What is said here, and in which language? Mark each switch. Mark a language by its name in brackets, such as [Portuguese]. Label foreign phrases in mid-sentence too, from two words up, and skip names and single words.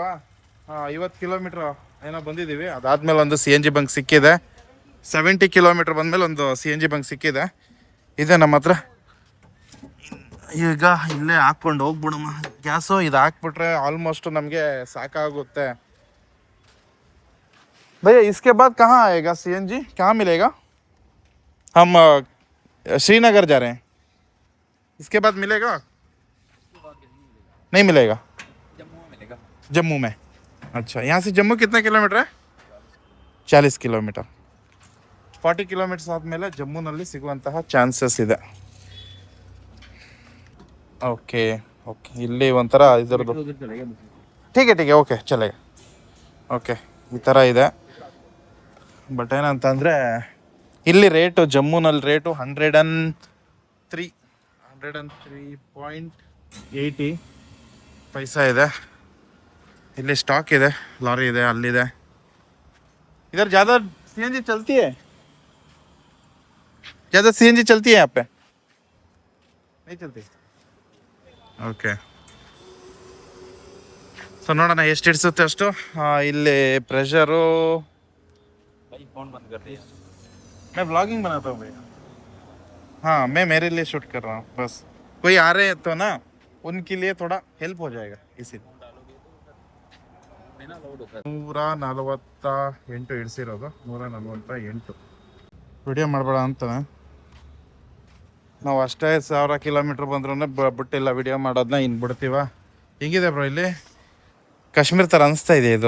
[Kannada] 50 ಕಿಲೋಮೀಟ್ರ್ ಏನೋ ಬಂದಿದ್ದೀವಿ. ಅದಾದ್ಮೇಲೆ ಒಂದು CNG ಬಂಕ್ ಸಿಕ್ಕಿದೆ. 70 ಕಿಲೋಮೀಟ್ರ್ ಬಂದಮೇಲೆ ಒಂದು CNG ಬಂಕ್ ಸಿಕ್ಕಿದೆ. ಇದೆ ನಮ್ಮ ಹತ್ರ. ಈಗ ಇಲ್ಲೇ ಹಾಕ್ಕೊಂಡು ಹೋಗ್ಬಿಡಮ್ಮ ಗ್ಯಾಸು. ಇದು ಹಾಕ್ಬಿಟ್ರೆ ಆಲ್ಮೋಸ್ಟ್ ನಮಗೆ ಸಾಕಾಗುತ್ತೆ. [Hindi] भैया इसके बाद कहाँ आएगा CNG, कहाँ मिलेगा? हम श्रीनगर जा रहे हैं, इसके बाद मिलेगा? नहीं मिलेगा, जम्मू में मिलेगा. जम्मू में, अच्छा. यहाँ से जम्मू कितना किलोमीटर है? [Kannada] 40 ಕಿಲೋಮೀಟರ್. 40 ಕಿಲೋಮೀಟರ್ಸ್ ಆದಮೇಲೆ ಜಮ್ಮುನಲ್ಲಿ ಸಿಗುವಂತಹ ಚಾನ್ಸಸ್ ಇದೆ. ಓಕೆ, ಇಲ್ಲಿ ಒಂಥರ ಇದರದ್ದು [Hindi] ठीके ओके चले. [Kannada] ಓಕೆ, ಈ ಥರ ಇದೆ. ಬಟ್ ಏನಂತಂದರೆ ಇಲ್ಲಿ ರೇಟು, ಜಮ್ಮುನಲ್ಲಿ ರೇಟು 103.80 ಪೈಸಾ ಇದೆ. ಇಲ್ಲಿ ಸ್ಟಾಕ್ ಇದೆ, ಲಾರಿ ಇದೆ, ಅಲ್ಲಿದೆ. [Hindi] इधर ज़्यादा CNG चलती है? ज़्यादा CNG चलती है यहाँ पे? नहीं चलती. [Kannada] ಓಕೆ, ಸೊ ನೋಡೋಣ ಎಷ್ಟು ಹಿಡಿಸುತ್ತೆ ಅಷ್ಟು. ಇಲ್ಲಿ ಪ್ರೆಷರು. [Hindi] मैं व्लॉगिंग बनाता हूँ भैया. हाँ, मैं मेरे लिए शूट कर रहा हूँ बस. कोई आ रहे हैं तो ना, उनके लिए थोड़ा हेल्प हो जाएगा इसीलिए. [Kannada] 148 ಇಳಿಸಿರೋದು, 148. ವಿಡಿಯೋ ಮಾಡಬೇಡ ಅಂತಾನೆ. ನಾವು ಅಷ್ಟೇ 1000 ಕಿಲೋಮೀಟ್ರ್ ಬಂದ್ರೂ ಬಿಟ್ಟಿಲ್ಲ ವಿಡಿಯೋ ಮಾಡೋದನ್ನ. ಇನ್ನು ಬಿಡ್ತೀವ. ಹೆಂಗಿದೆ ಬ್ರೋ ಇಲ್ಲಿ? ಕಾಶ್ಮೀರ ಥರ ಅನಿಸ್ತಾ ಇದೆ ಇದು.